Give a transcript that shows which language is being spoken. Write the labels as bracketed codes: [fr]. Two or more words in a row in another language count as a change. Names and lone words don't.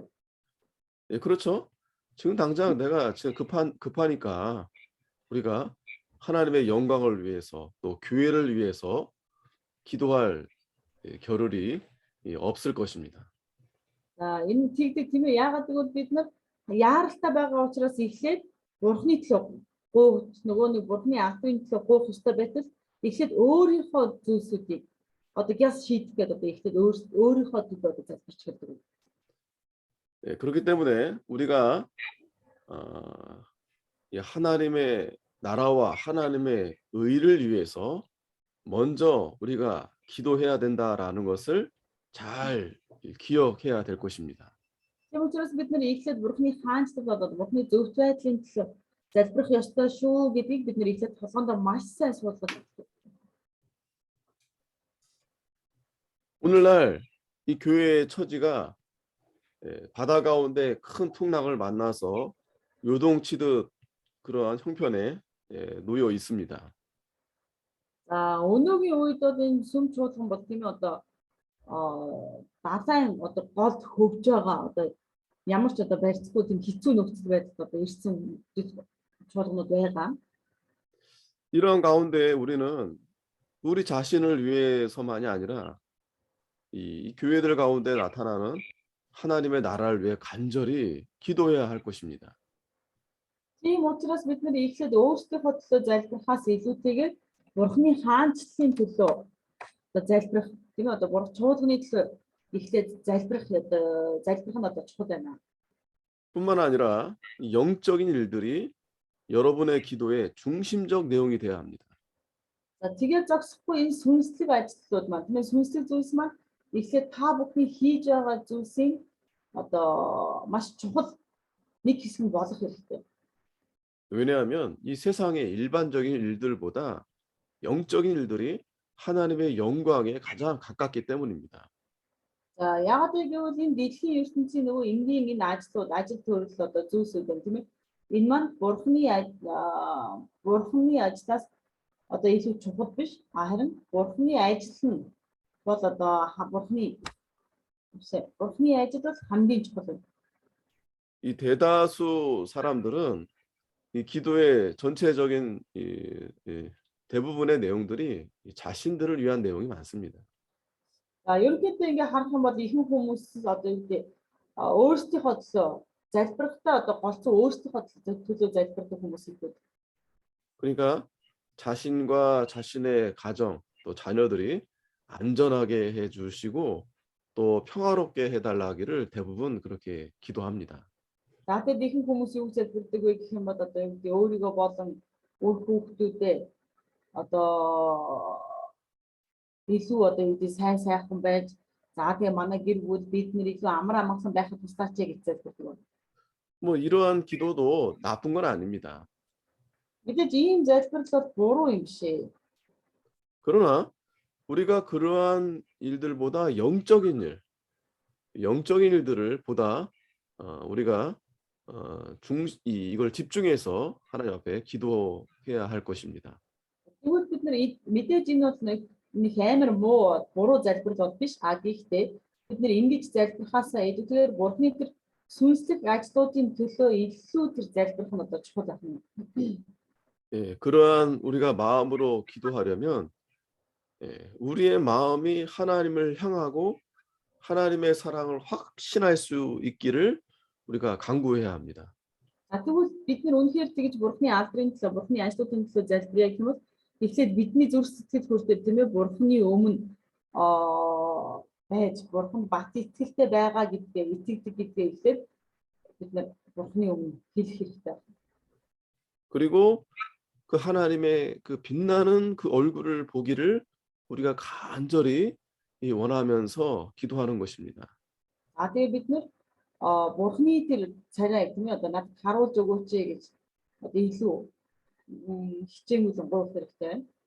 [ko] 예, 그렇죠. 지금 당장 내가 지금 급하니까 우리가 하나님의 영광을 위해서 또 교회를 위해서 기도할 겨를이 없을 것입니다. [mn] За энэ тэгдэг тийм ээ яагаад гэвэл бид нар яаралтай байгаа учраас эхлээд бурхны төлөө гуйх нөгөө нэг бурхны албаны төлөө гуйх ёстой байтал эхлээд өөрийнхөө зүйлсүүдийг одоо гяс шийдэх гэдэг одоо эхлээд өөрийнхөө төлөө одоо залбирч хэлдэг. [ko] 예, 그렇기 때문에 우리가 이 하나님의 나라와 하나님의 의를 위해서 먼저 우리가 기도해야 된다라는 것을 잘 기억해야 될 것입니다. [mn] Тийм учраас бид нар эхлээд бурхны хаанчлал болоод бурхны зөвхт байдлын төлөө залбирх ёстой шүү гэдгийг бид нар эхлээд толгоонд маш сайн суулгаж өгдөг. [ko] 오늘날 이 교회의 처지가 바다 가운데 큰 풍랑을 만나서 요동치듯 그러한 형편에 놓여 있습니다. [mn] За өнөөгийн үед бол энэ сүм чуулган бол тийм ээ одоо далайн одоо голд хөвж байгаа одоо ямар ч одоо барьцгүй тийм хэцүү нөхцөл байдалд одоо ирсэн чуулганууд байгаа. [ko] 이런 가운데 우리는 우리 자신을 위해서만이 아니라 이 교회들 가운데 나타나는 하나님의 나라를 위해 간절히 기도해야 할 것입니다. [mn] Тийм учраас бид нар эхлээд өөрсдийнхөө төлөө залбирхаас илүүтэйгээр бурхны хаанчлалын төлөө одоо залбирх тийм ээ одоо бурхан чуулганы төлөө эхлээд залбирх нь одоо чухал байна. [ko] 뿐만 아니라 이 영적인 일들이 여러분의 기도의 중심적 내용이 되어야 합니다. [mn] За тэгээд зогсохгүй энэ сүнслэг ажлууд маань тийм ээ сүнслэг зүйлс маань эхлээд та бүхний хийж байгаа зүйлсийн одоо маш чухал нэг хэсэг нь болох хэрэгтэй. [ko] 왜냐하면 이 세상의 일반적인 일들보다 영적인 일들이 하나님의 영광에 가장 가깝기 때문입니다. [mn] За яагаад гэвэл энэ дэлхийн ертөнцийн нөгөө энгийн энэ ажил төрөл одоо зүйлсүүд байна тийм ээ. Энэ маань бурхны ажлаас одоо илүү чухал биш. Харин бурхны ажил нь бол одоо бурхны ажил бол хамгийн чухал. [ko] 이 대다수 사람들은 이 기도의 전체적인 대부분의 내용들이 자신들을 위한 내용이 많습니다. [mn] За ерөнхийдөө ингээ харах юм бол ихэнх хүмүүс одоо юу гэдэг өөрсдийнхөө төлөө залбирхтаа одоо голцоо өөрсдийнхөө төлөө залбирдаг хүмүүс их. [ko] 그러니까 자신과 자신의 가정 또 자녀들이 안전하게 해주시고 또 평화롭게 해달라 하기를 대부분 그렇게 기도합니다. [mn] Надад ихэнх хүмүүс юу залбирдаг вэ гэх юм бол одоо юу гэдэг өөрийгөө болон өөр хүүхдүүдээ одоо илүү одоо юу гэдэг сайн сайхан байж за тэгээ манай гэр бүл бид нэр илүү амар амгалан байхад тусаач гэж залбирдаг. [ko] 뭐 이러한 기도도 나쁜 건 아닙니다. [mn] Мэдээж ийм залбирлал буруу юм биш. [ko] 그러나 우리가 그러한 일들보다 영적인 일들을 보다 우리가 이걸 집중해서 하나님 앞에 기도해야 할 것입니다. [mn] Тэгвэл бид нар мэдээж энэ бол нэг амар муу буруу залбирлал биш. Гэхдээ бид нар ингэж залбирхаасаа илүүгээр бурхны тэр сүнслэг ажлуудын төлөө илүү тэр залбирх нь одоо чухал байна. [ko] 예, 그러한 우리가 마음으로 기도하려면 우리의 마음이 하나님을 향하고 하나님의 사랑을 확신할 수 있기를 우리가 간구해야 합니다. [mn] Тэгвэл бид нар үнэхээр тэгж бурхны алдрын төлөө бурхны ажлуудын төлөө залбирая гэх юм бол эхлээд бидний зүрх сэтгэл хүртэл тийм ээ бурхны өмнө байж бурхан бат итгэлтэй байгаа гэдгээ итгэдэг гэдгээ хэлээд бид нар бурханы өмнө хэлэх хэрэгтэй. [ko] 그리고 그 하나님의 그 빛나는 그 얼굴을 보기를 우리가 간절히 원하면서 기도하는 것입니다. [mn] А тэгээ бид нар бурханы тэр царай тийм ээ одоо надад харуулж өгөөч гэж одоо илүү хичээмэл гоох хэрэгтэй.